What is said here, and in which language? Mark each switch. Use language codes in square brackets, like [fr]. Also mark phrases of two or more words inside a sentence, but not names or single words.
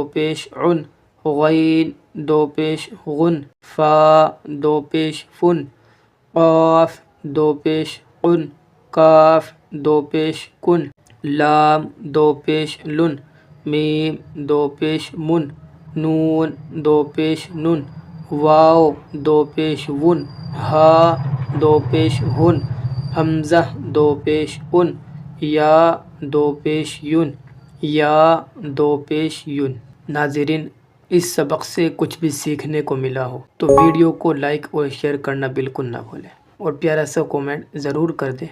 [ur] پیش عن، غین دو پیش غن، فا دو پیش فن، قاف دو پیش قن، کاف دو پیش کن، لام دو پیش لن، میم دو پیش من، نون دو پیش نن، واو دو پیش ون، ہا دو پیش ہن، حمزہ دو پیش ان، یا دو پیش یون، یا دو پیش یون۔ ناظرین، اس سبق سے کچھ بھی سیکھنے کو ملا ہو تو ویڈیو کو لائک اور شیئر کرنا بالکل نہ بھولیں، اور پیارا سا کومنٹ ضرور کر دیں۔